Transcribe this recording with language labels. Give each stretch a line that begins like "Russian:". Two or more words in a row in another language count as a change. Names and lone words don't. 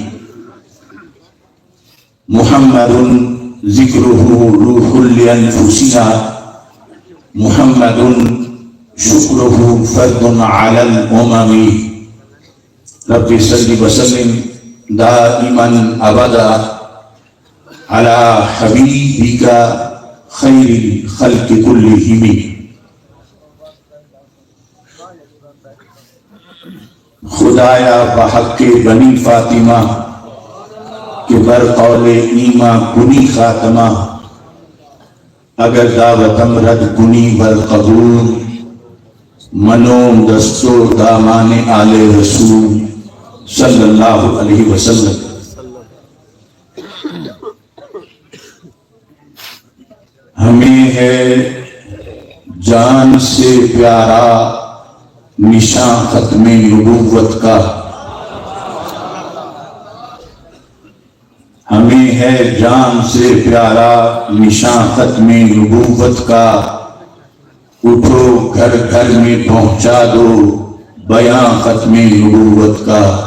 Arabic: محمد ذکرہ روح لانفسنا محمد شکرہ فرد علی الامم رب صلی وسلم دائما ابدا علی حبیبک خیر الخلق کلہم
Persian: خدایا بحق بنی فاطمہ کہ بر قول ایمہ کنی خاتمہ اگر دعوتم رد کنی بر قبول منوم دستو دامان آل رسول صلی اللہ علیہ وسلم
Urdu: ہمیں ہے جان سے پیارا نشان ختم نبوت کا ہمیں ہے جان سے پیارا نشان ختم نبوت کا اٹھو گھر گھر میں پہنچا دو بیان ختم نبوت کا